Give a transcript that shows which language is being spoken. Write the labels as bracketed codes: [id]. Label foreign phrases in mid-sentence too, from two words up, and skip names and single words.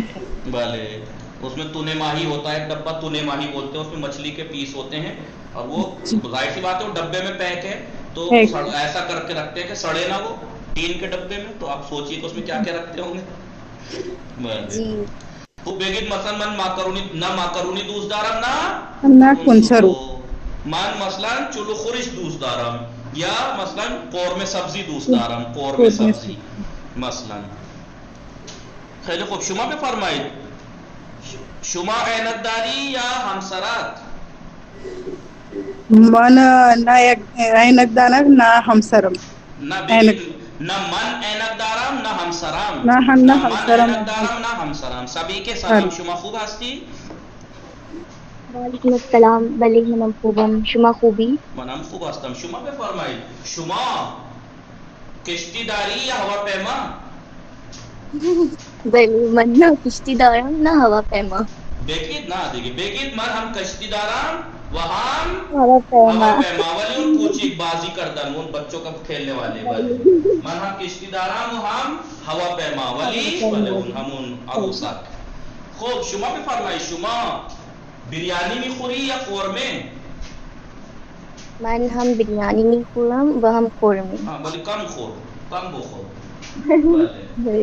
[ur] بھلے اس میں تونے ماہی ہوتا ہے، ایک ڈبہ تونے ماہی بولتے ہیں، اس میں مچھلی کے پیس ہوتے ہیں، اور وہ ظاہر سی بات ہے وہ ڈبے میں پیک ہے تو ایسا کر کے رکھتے ہیں کہ سڑے نہ وہ ٹین کے ڈبے میں. تو آپ سوچئے کہ اس میں کیا کیا رکھتے ہوں گے. [fa] تو بگید مثلا من ماکرونی نہ ماکرونی دوست دارم نہ کنسرو. من مثلا چلو خورش دوست دارم، یا مثلا قورمه سبزی دوست دارم، قورمه سبزی مثلا. خیلی خوب، شما بفرمایید شما عینک داری یا همسرات؟ من نہ عینک دارم نہ ہمسرم. نہ بگید نہ من عینک دارم نہ همسرم، نہ من همسرم. عینک دارم نہ همسرم. [ur] سبھی کے سلام. [fa] شما خوب هستی؟ وعلیکم السلام. بله منم خوبم. شما خوبی؟ منم خوب هستم. شما بفرمایید شما کشتی داری یا هواپیما؟ بله من نه کشتی دارم نه هواپیما. بگید نه دیگه بگید من هم کشتی دارم و هم هواپیما. هواپیما. ولی اون کوچیک بازی کردن اون [ur] بچوں کا کھیلنے والے. [fa] ولی من هم کشتی دارم و هم هواپیما، ولی اون همون عروسک. خب شما بفرمایید شما بریانی میخوری یا قورمه؟ من هم بریانی میخورم و هم قورمه. ولی کم خور، کم بخور. بله.